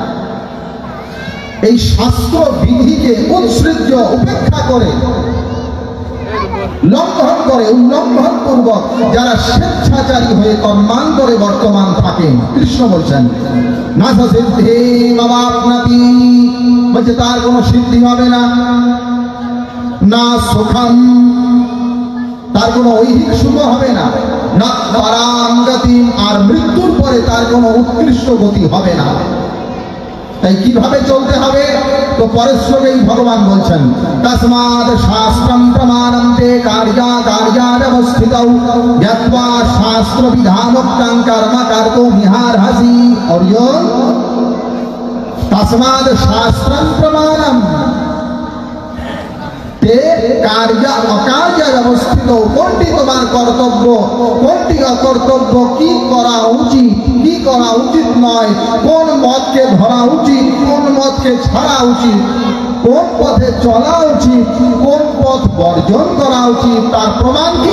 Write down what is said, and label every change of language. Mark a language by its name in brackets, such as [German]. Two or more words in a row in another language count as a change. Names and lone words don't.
[Bangla] এই শাস্ত্র বিধিকে উৎসৃজ্য উপেক্ষা করে লঙ্ঘন করে উল্লঙ্ঘন পূর্বক যারা স্বেচ্ছাচারী হয়ে কর্মান্তরে বর্তমান থাকেন, কৃষ্ণ বলছেন [Sanskrit] না সিদ্ধি মামাপ্নাতি, [Bangla] বলছে তার কোনো সিদ্ধি হবে না, [Sanskrit] না সুখম, [Bangla] তার কোনো ঐহিক সুখ হবে না, [Sanskrit] না পরাম গতি, [Bangla] আর মৃত্যুর পরে তার কোনো উৎকৃষ্ট গতি হবে না। তাই কিভাবে চলতে হবে? তো পরের শ্লোকেই ভগবান বলছেন [Sanskrit] তস্মাৎ শাস্ত্রম প্রমাণন্তে কার্যাকার্যাবস্থিতৌ জ্ঞাত্বা শাস্ত্র বিধানোক্তং কর্ম কর্তুম ইহার্হসি। [Bangla] অর্জুন, [Sanskrit] তস্মাৎ শাস্ত্রম প্রমাণম তে কার্য অকার্য ব্যবস্থিত, [Bangla] কোনটি তোমার কর্তব্য, কোনটি অকর্তব্য, কি করা উচিত, কি করা উচিত নয়, কোন মতকে ধরা উচিত, কোন মতকে ছাড়া উচিত, কোন পথে চলা উচিত, কোন পথ বর্জন করা উচিত, তার প্রমাণ কি?